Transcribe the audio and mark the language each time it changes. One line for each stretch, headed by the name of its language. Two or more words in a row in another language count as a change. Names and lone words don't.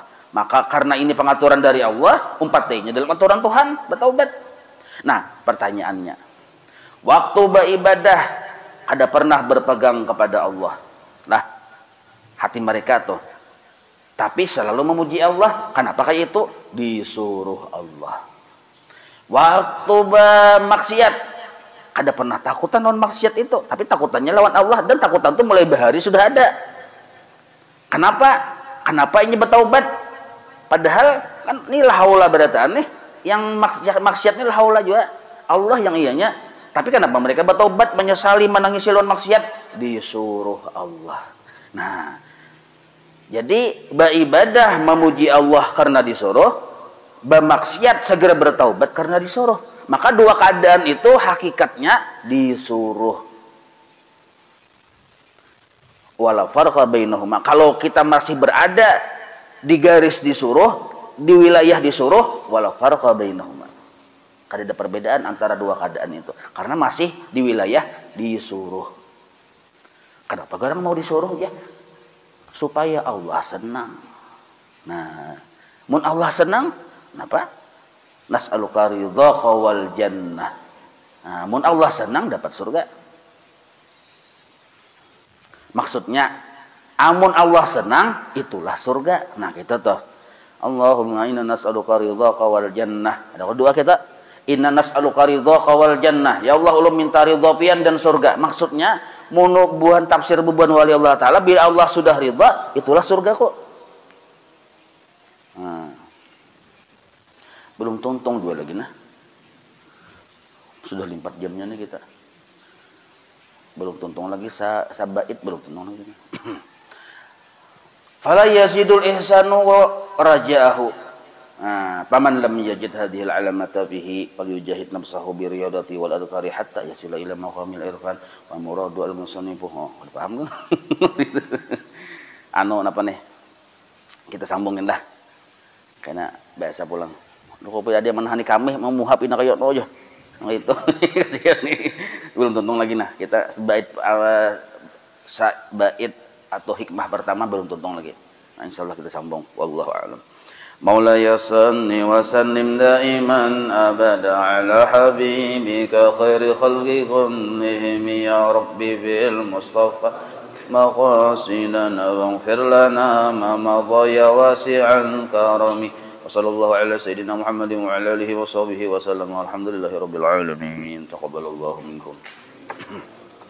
Banjar: Maka karena ini pengaturan dari Allah, umpatnya dalam aturan Tuhan, bertaubat. Nah, pertanyaannya, waktu beribadah ada pernah berpegang kepada Allah? Nah, hati mereka tuh, tapi selalu memuji Allah. Kenapa kayak itu? Disuruh Allah. Waktu bermaksiat ada pernah takutan lawan maksiat itu, tapi takutannya lawan Allah, dan takutan itu mulai bahari sudah ada. Kenapa ini bertaubat? Padahal kan ini lahaula berataan nih, yang maksiat ini lahaula juga Allah yang ianya. Tapi kenapa mereka bertaubat, menyesali, menangisi lawan maksiat? Disuruh Allah. Nah, jadi beribadah memuji Allah karena disuruh, bermaksiat segera bertaubat karena disuruh. Maka dua keadaan itu hakikatnya disuruh.
Arabic: ولا فرق بينهما.
Banjar: Kalau kita masih berada di garis disuruh, di wilayah disuruh,
Arabic: ولا فرق بينهما.
Banjar: Kada ada perbedaan antara dua keadaan itu, karena masih di wilayah disuruh. Kenapa garang mau disuruh ya? Supaya Allah senang. Nah, mun Allah senang, kenapa?
Arabic: نسألك رضاك والجنة.
Banjar: Nah, mun Allah senang dapat surga. Maksudnya, amun Allah senang itulah surga. Nah, kita tuh,
Arabic: اللهم إنا نسألك رضاك والجنة.
Banjar: Ada kedua kita,
Arabic: إنا نسألك رضاك والجنة.
Banjar: Ya Allah, ulun minta ridha pian dan surga. Maksudnya, buhan tafsir bubuhan wali Allah Ta'ala, bila Allah sudah ridha, itulah surga kok. Nah, belum tuntung juga lagi nah. Sudah 4 jamnya nih kita. Belum tuntung lagi sabait belum tuntung lagi.
Arabic: فلا يزيد الإحسان ورجاءه. Nah, فمن لم يجد هذه العلامة فيه فليجاهد نفسه بالرياضة والأذكار حتى يصل إلى مقام العرفان ومراد المصنف.
Banjar: Paham kan? Apa nih? Kita sambungin dah. Karena biasa pulang. Kok ada menahani kami mau muhapin kayak aja. Nah itu kasihan nih. Belum tuntung lagi nah. Kita bait atau hikmah pertama belum tuntung lagi. Nah, insyaallah kita sambung.
Arabic: والله أعلم. مولاي صل وسلم دائما أبدا على حبيبك خير الخلق كلهم يا رب بالمصطفى مقاصدنا واغفر لنا ما مضى يا واسع الكرم. وصلى الله على سيدنا محمد وعلى آله وصحبه وسلم. الحمد لله رب العالمين. تقبل الله منكم.